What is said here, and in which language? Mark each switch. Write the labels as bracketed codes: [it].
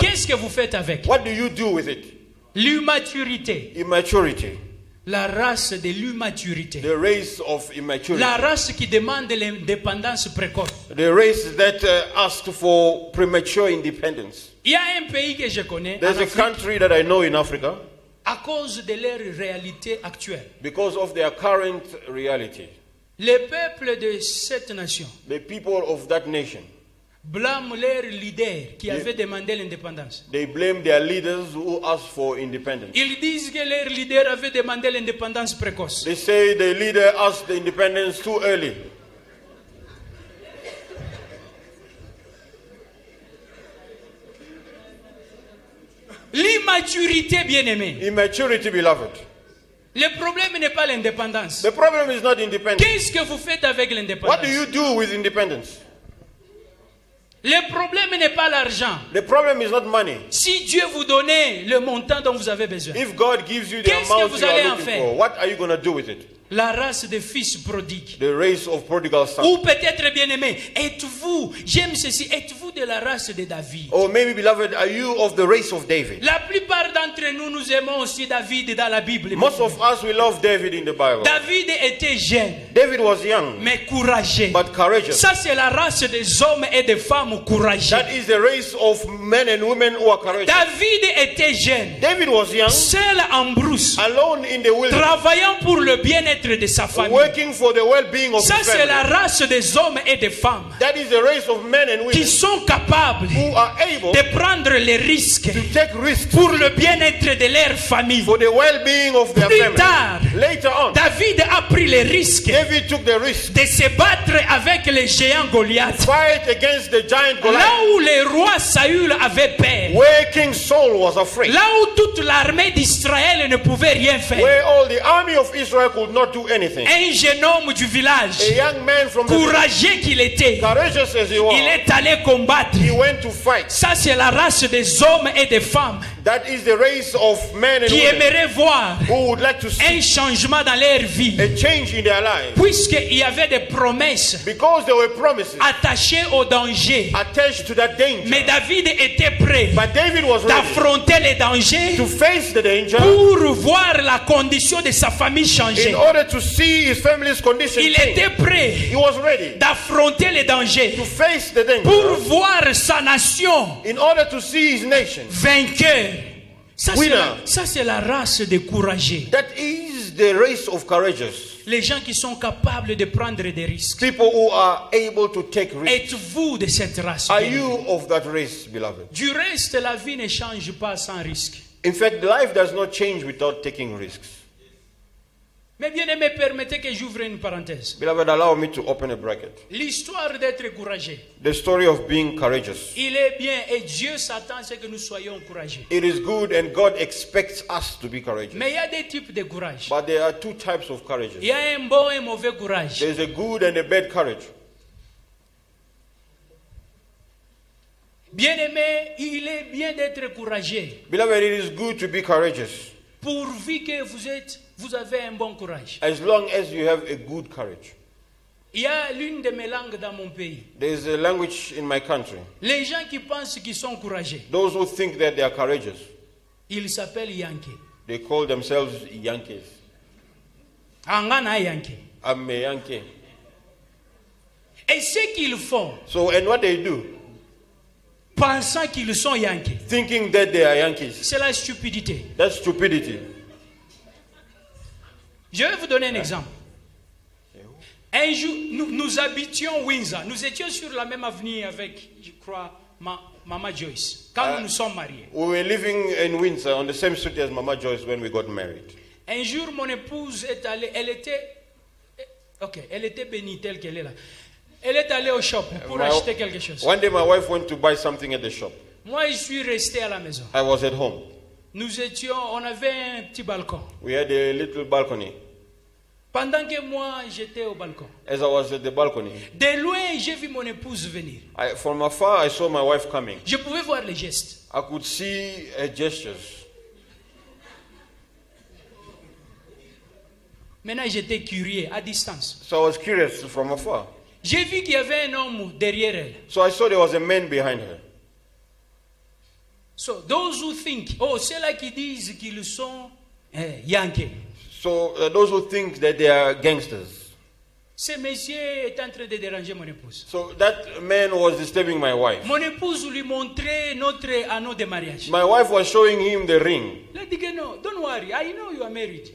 [fr] qu'est-ce que vous faites avec? [en] what do you do with it? [fr] L'immaturité. [en] Immaturity. [fr] La race de l'immaturité. [en] The race of immaturity. [fr] La race qui demande l'indépendance précoce. [en] The race that asked for premature independence. [fr] Il y a un pays que je connais en [en] There's a [fr] Afrique, [en] country that I know in Africa [fr] à cause de leur réalité actuelle. [en] because of their current reality. [fr] Les peuples de cette nation [en] The people of that nation, [fr] blâment leurs leaders qui avaient demandé l'indépendance. [en] they blame their leaders who asked for independence. [fr] Ils disent que leurs leaders avaient demandé l'indépendance précoce. [en] They say the leader asked the independence too early. [fr] L'immaturité, bien-aimé. [en] Immaturity, beloved. [fr] Le problème n'est pas l'indépendance. [en] The problem is not independence. [fr] Qu'est-ce que vous faites avec [en] What [fr] l'indépendance? [en] do you do with independence? [fr] Le problème n'est pas l'argent. [en] The problem is not money. [fr] Si Dieu vous donnait le montant dont vous avez besoin, [en] If God gives you the [fr] Qu'est-ce que [en] amount [fr] vous [en] you are [fr] allez en [en] looking [fr] faire? [en] for, what are you going to do with it? [fr] la race des fils prodigues. [en] The race of prodigal son. [fr] Ou peut-être, bien-aimé, êtes-vous, j'aime ceci, êtes-vous de la race de David? [en] Or maybe, beloved, are you of the race of David? [fr] La plupart d'entre nous, nous aimons aussi David dans la Bible. [en] Most of us, we love David in the Bible. [fr] David était jeune, [en] David was young, [fr] mais courageux. [en] but courageous. [fr] Ça, c'est la race des hommes et des femmes courageux. [en] That is the race of men and women who are courageous. [fr] David était jeune, [en] David was young, [fr] seul en brousse, [en] alone in the wilderness, [fr] travaillant pour le bien-être de sa famille. [en] working for the well-being of [fr] Ça, [en] his [fr] c'est la [en] family. [fr] race des hommes et des femmes [en] That is the race of men and [fr] qui [en] women [fr] sont capables [en] who are able [fr] de prendre les risques [en] to take risks [fr] pour le bien-être de leur famille. [en] for the well-being of their [fr] Plus [en] family. [fr] tard, [en] Later on, [fr] David a pris les risques [en] David took the risk [fr] de se battre avec les géants Goliath. [en] fight against the giant [fr] Là [en] Goliath, [fr] où le roi Saül avait peur, [en] where King Saul was afraid, [fr] là où toute l'armée d'Israël ne pouvait rien faire, [en] where all the army of Israel could not do anything. [fr] un jeune homme du village, [en] A young man from the village, [fr] courageux qu'il était, [en] courageous as he was, [fr] il est allé combattre. [en] he went to fight. [fr] Ça, c'est la race des hommes et des femmes [en] That is the race of men and [fr] qui [en] women [fr] aimeraient voir [en] who would like to see [fr] un changement dans leur vie, [en] a change in their lives [fr] puisqu'il y avait des promesses [en] because there were promises [fr] attachées au danger. [en] attached to that danger. [fr] Mais David était prêt [en] But David was ready [fr] d'affronter les dangers [en] to face the danger [fr] pour voir la condition de sa famille changer. [en] in order to see his family's condition [fr] Il [en] change. [fr] était prêt [en] He was ready [fr] d'affronter les dangers [en] to face the danger [fr] pour voir sa nation [en] in order to see his nation. [fr] vainqueur. [en] Winner. [fr] Ça, c'est la race des courageux. [en] That is the race of courageous. [fr] Les gens qui sont capables de prendre des risques. [en] People who are able to take risks. [fr] Êtes-vous de cette race? [en] Are you of that race, beloved? [fr] Du reste, la vie ne change pas sans risque. [en] In fact, life does not change without taking risks. [fr] Mais bien aimé, permettez que j'ouvre une parenthèse. [en] Beloved, allow me to open a bracket. [fr] L'histoire d'être courageux, [en] The story of being courageous. [fr] il est bien et Dieu s'attend à ce que nous soyons courageux. [en] It is good and God expects us to be courageous. [fr] Mais il y a des types de courage. [en] But there are two types of courage. [fr] Il y a un bon et un mauvais courage. [en] There is a good and a bad courage. [fr] Bien aimé, il est bien d'être courageux, [en] Beloved, it is good to be courageous [fr] pourvu que vous avez un bon courage. [en] as long as you have a good courage. [fr] Il y a l'une de mes langues dans mon pays. [en] There is a language in my country. [fr] Les gens qui pensent qu'ils sont courageux, [en] Those who think that they are courageous, [fr] ils s'appellent Yankee. [en] they call themselves Yankees. [ln] Angana Yankee. [en] I'm a Yankee. [fr] Et ce qu'ils font, [en] So, and what they do, [fr] pensant qu'ils sont Yankees, [en] thinking that they are Yankees, [fr] c'est la stupidité. [en] that's stupidity. [fr] Je vais vous donner un exemple. Un jour, nous habitions Windsor. Nous étions sur la même avenue avec, je crois, Mama Joyce, quand nous nous sommes mariés. [en] We were living in Windsor on the same street as Mama Joyce when we got married. [fr] Un jour, mon épouse est allée, elle était bénie telle qu'elle est là. Elle est allée au shop pour acheter quelque chose. [en] One day my wife went to buy something at the shop. [fr] Moi, je suis resté à la maison. [en] I was at home. [fr] On avait un petit balcon. [en] We had a little balcony. [fr] Pendant que moi, j'étais au balcon. [en] As I was at the balcony, [fr] De loin, j'ai vu mon épouse venir. [en] from afar I saw my wife coming. [fr] Je pouvais voir les gestes. [en] I could see her gestures. [fr] Maintenant, j'étais curieux, à distance. [en] So I was curious from afar. [fr] J'ai vu qu'il y avait un homme derrière elle. [en] So I saw there was a man behind her. So, those who think, [fr] ceux-là qui disent qu'ils sont Yankees. [en] So those who think that they are gangsters. [fr] Ce monsieur est en train de déranger mon épouse. [en] So that man was disturbing my wife. [fr] Mon épouse lui montrait notre anneau de mariage. [en] My wife was showing him the ring. [fr] Il a dit que non, [en] don't worry, I know you are married.